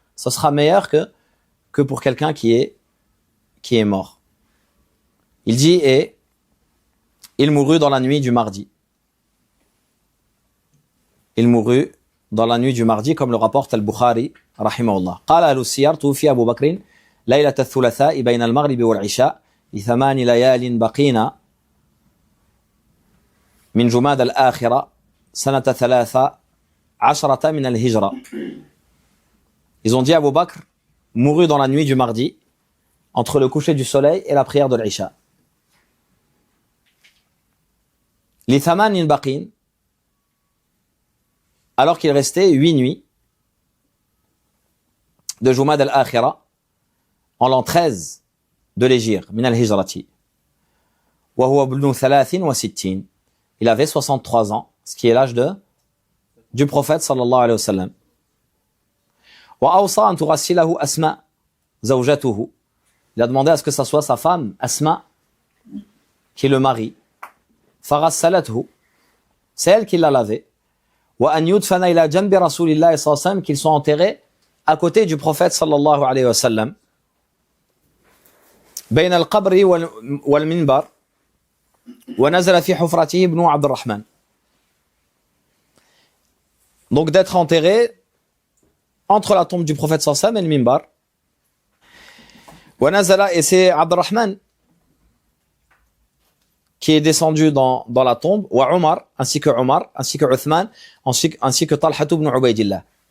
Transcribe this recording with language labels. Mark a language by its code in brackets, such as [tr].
[fr] Ce sera meilleur que pour quelqu'un qui est mort. Il dit, et il mourut dans la nuit du mardi. Il mourut dans la nuit du mardi, comme le rapporte Al-Bukhari, rahimahullah. [ar] قال أهل السير توفي أبو بكر ليلة الثلاثاء بين المغرب والعشاء ل8 ليال بقين من جماد الآخرة سنة 13 من الهجرة. [fr] Ils ont dit Abu Bakr mourut dans la nuit du mardi, entre le coucher du soleil et la prière de l'Isha. [ar] ل8 بقين, [fr] alors qu'il restait 8 nuits de Jumad al-Akhira en l'an 13 de l'Hégire, [ar] min al-Hijrati. Wa huwa ibn 63. [fr] Il avait 63 ans, ce qui est l'âge du prophète sallallahu alayhi wa sallam. [ar] Wa awsa an tughassilahu Asma zawjatuhu. [fr] Il a demandé à ce que ça soit sa femme Asma qui est le mari. [ar] Faghassalathu. [fr] C'est elle qui l'a lavé. [ar] وأن يدفن إلى جنب رسول الله صلى الله عليه وسلم, [fr] qu'ils soient enterrés à côté du prophète sallallahu alayhi wa sallam. [ar] بين القبر والمنبر ونزل في حفرته ابن عبد الرحمن. [fr] Donc d'être enterré entre la tombe du prophète sallallahu alayhi wa sallam et le minbar. [ar] ونزل, [fr] et c'est Abd al-Rahman qui est descendu dans la tombe, wa Omar, ainsi que Uthman, ainsi que Talha ibn Ubaydillah.